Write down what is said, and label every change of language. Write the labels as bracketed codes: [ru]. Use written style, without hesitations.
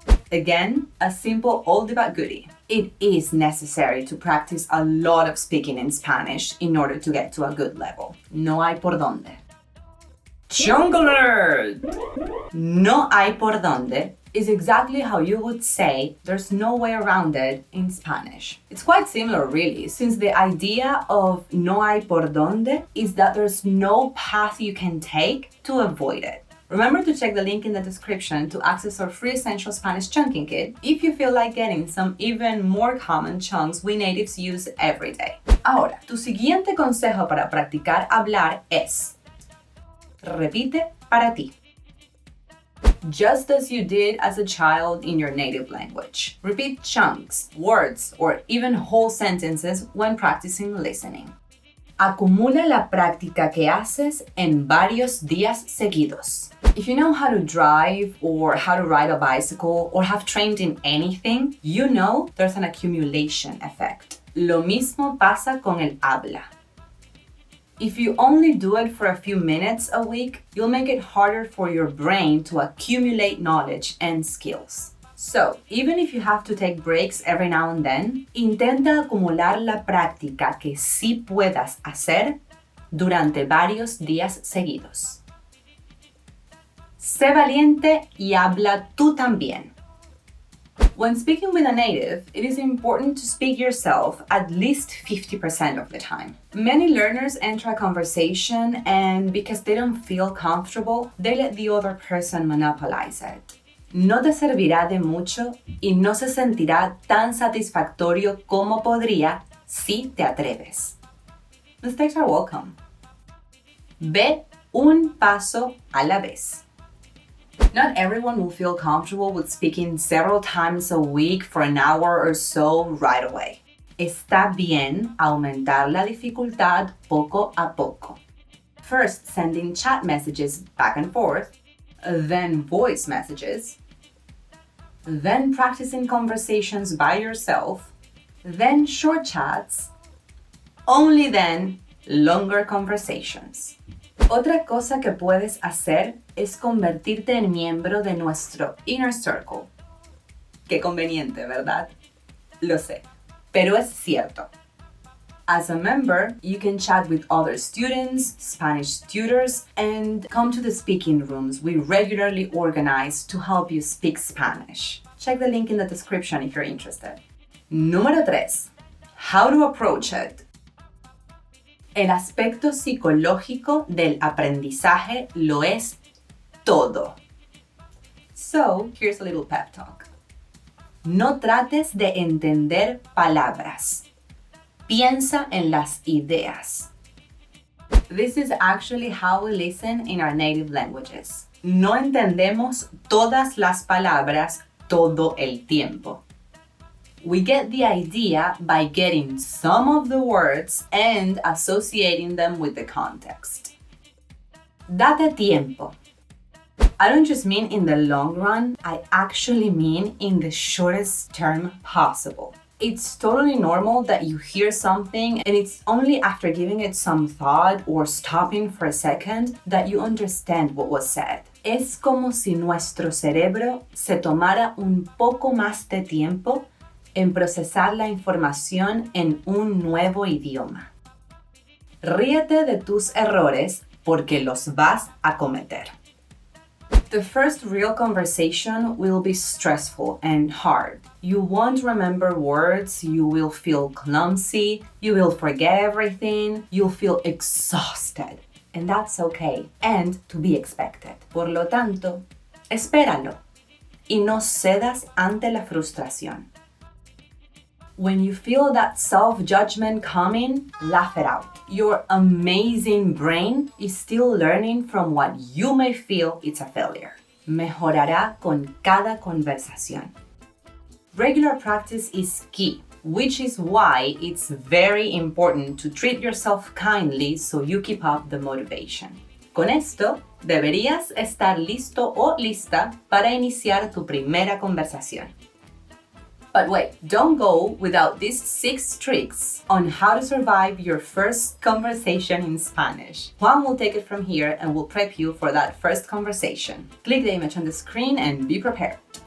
[en] Again, a simple oldie but goodie. It is necessary to practice a lot of speaking in Spanish in order to get to a good level. [es] No hay por dónde. [en] Jungle alert! [es] No hay por dónde [en] is exactly how you would say there's no way around it in Spanish. It's quite similar really, since the idea of [es] no hay por dónde [en] is that there's no path you can take to avoid it. Remember to check the link in the description to access our free Essential Spanish Chunking Kit if you feel like getting some even more common chunks we natives use every day. [es] Ahora, tu siguiente consejo para practicar hablar es: repite para ti. [en] Just as you did as a child in your native language. Repeat chunks, words, or even whole sentences when practicing listening. [es] Acumula la práctica que haces en varios días seguidos. [en] If you know how to drive or how to ride a bicycle or have trained in anything, you know there's an accumulation effect. [es] Lo mismo pasa con el habla. [en] If you only do it for a few minutes a week, you'll make it harder for your brain to accumulate knowledge and skills. So, even if you have to take breaks every now and then, [es] intenta acumular la práctica que sí puedas hacer durante varios días seguidos. Sé valiente y habla tú también. [en] When speaking with a native, it is important to speak yourself at least 50% of the time. Many learners enter a conversation and because they don't feel comfortable, they let the other person monopolize it. [es] No te servirá de mucho y no se sentirá tan satisfactorio como podría si te atreves. [en] Mistakes are welcome. [es] Ve un paso a la vez. [en] Not everyone will feel comfortable with speaking several times a week for an hour or so right away. [es] Está bien aumentar la dificultad poco a poco. [en] First sending chat messages back and forth, then voice messages, then practicing conversations by yourself, then short chats, only then longer conversations. [es] Otra cosa que puedes hacer es convertirte en miembro de nuestro Inner Circle. Qué conveniente, ¿verdad? Lo sé, pero es cierto. [en] As a member, you can chat with other students, Spanish tutors, and come to the speaking rooms we regularly organize to help you speak Spanish. Check the link in the description if you're interested. [es] Número 3. [en] How to approach it. [es] El aspecto psicológico del aprendizaje lo es todo. [en] So, here's a little pep talk. [es] No trates de entender palabras. [en] Piensa en las ideas. This is actually how we listen in our native languages. [es] No entendemos todas las palabras todo el tiempo. [en] We get the idea by getting some of the words and associating them with the context. [es] Date tiempo. [en] I don't just mean in the long run, I actually mean in the shortest term possible. It's totally normal that you hear something and it's only after giving it some thought or stopping for a second that you understand what was said. [es] Es como si nuestro cerebro se tomara un poco más de tiempo en procesar la información en un nuevo idioma. Ríete de tus errores porque los vas a cometer. [en] The first real conversation will be stressful and hard. You won't remember words, you will feel clumsy, you will forget everything, you'll feel exhausted. And that's okay, and to be expected. [es] Por lo tanto, espéralo y no cedas ante la frustración. [en] When you feel that self-judgment coming, laugh it out. Your amazing brain is still learning from what you may feel it's a failure. [es] Mejorará con cada conversación. [en] Regular practice is key, which is why it's very important to treat yourself kindly so you keep up the motivation. [es] Con esto, Deberías estar listo o lista para iniciar tu primera conversación. [en] But wait, don't go without these 6 tricks on how to survive your first conversation in Spanish. Juan will take it from here and will prep you for that first conversation. Click the image on the screen and be prepared.